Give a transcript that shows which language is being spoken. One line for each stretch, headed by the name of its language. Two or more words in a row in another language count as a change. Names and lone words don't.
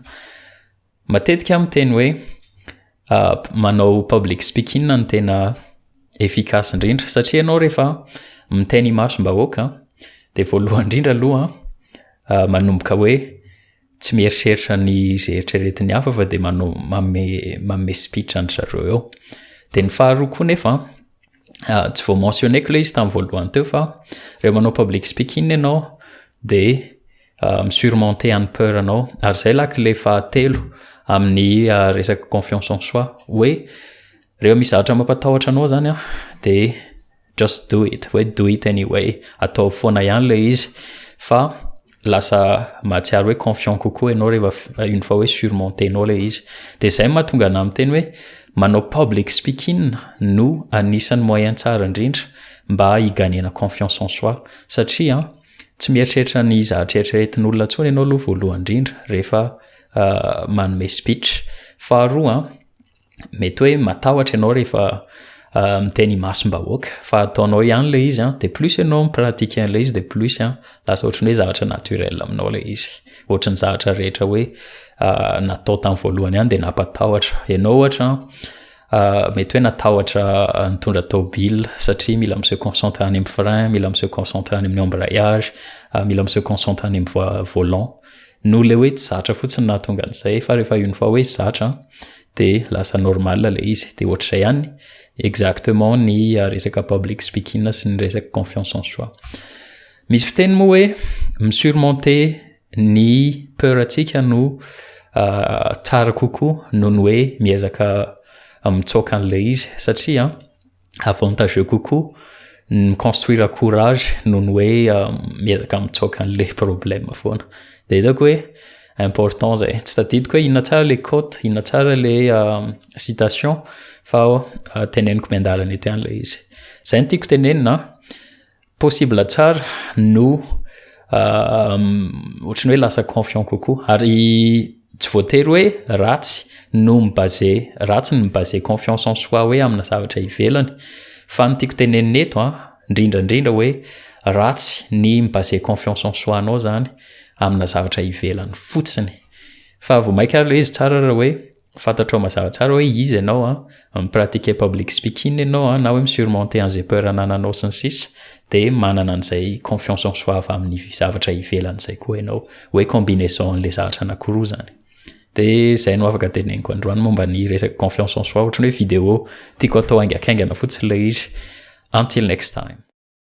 Malagasy: Matetika miteny hoe manao
English: public speaking
Malagasy: no tena efficace indrindra satria ianao rehefa miteny imasom-bahoaka dia voalohany indrindra aloha manomboka hoe tsy mieritreritra ny izay eritreretin'ny hafa fa dia manome speech any zareo eo. Dia ny faharoa koa nefa tsy vao mentionné-ko ilay izy tamin'ny voalohany teo fa rehefa manao
English: public speaking
Malagasy: ianao dia misurmonter any peur anao. Ary izay lakile fahatelo amin'ny resaka
French: confiance en soi
Malagasy: hoe rehefa misy zavatra mampatahotra anao zany dia
English: just do it,
Malagasy: hoe
English: do it anyway,
Malagasy: atao foana ihany ilay izy fa lasa mahatsiaro hoe confiant kokoa ianao rehefa
French: une fois
Malagasy: hoe surmonter-nao ilay izy. Dia izay mahatonga anahy miteny hoe manao
English: public speaking
Malagasy: no anisan'ny moyen tsara indrindra mba higanena
French: confiance en soi
Malagasy: satria tsy mieritreritra ny zavatra eritreretin'olona intsony ianao aloha voalohany indrindra rehefa manome speech. Faharoa mety hoe matahotra ianao rehefa miteny imasom-bahoaka fa ataonao ihany ilay izy dia plus ianao mipratika an'ilay izy dia plus lasa ohatran'ny hoe zavatra naturel aminao ilay izy, ohatran'ny zavatra rehetra hoe natao tamin'ny voalohany ihany dia nampatahotra ianao. Ohatra mety hoe natahotra nitondra tômôbila satria mila
French: se concentrer
Malagasy: any amin'ny frein, mila
French: se concentrer
Malagasy: any amin'ny embrayage, mila
French: se concentrer
Malagasy: any amin'ny volant. No le hoe tsy zatra fotsiny nahatonga an'izay fa rehefa
French: une fois
Malagasy: hoe zatra dia lasa normal ilay izy. Dia ohatr'izay ihany exactement ny resaka
English: public speaking
Malagasy: sy ny resaka
French: confiance en soi.
Malagasy: Misy fiteny moa hoe misurmonter ny peur antsika no tsara kokoa noho ny hoe miezaka mitsoaka an'ilay izy satria avantageux kokoa
French: construire courage
Malagasy: noho ny hoe miezaka mitsoaka an'
French: le problème
Malagasy: foana. De hitako hoe important zay. Tsy tadidiko hoe inona tsara le quote, inona tsara le citation fa teneniko miandalana eto ihany le izy. Zay no tiako tenenina, possible tsara no ohatrany hoe lasa confiant kokoa ary tsy voatery hoe ratsy no mibaser
French: confiance en soi
Malagasy: hoe amina zavatra ivelany, fa ny tiako tenenina eto indrindrandrindra hoe ratsy ny mibaser
French: confiance en soi
Malagasy: anao zany amina zavatra ivelany fotsiny. Fa vao maika ary le izy tsara raha hoe fantatrao mazava tsara hoe izy ianao mipratiquer
English: public speaking
Malagasy: ianao na hoe misurmonter an'izay peur anananao sy ny sisa, de manana an'izay
French: confiance en soi
Malagasy: avy amin'ny zavatra ivelany zay koa ianao, hoe combinaison an'le zavatra anankiroa zany. De zay no afaka teneniko androany momba ny resaka
French: confiance en soi,
Malagasy: ohatrany hoe vidéo tiako atao haingaikaingana fotsiny le izy.
English: Until next time.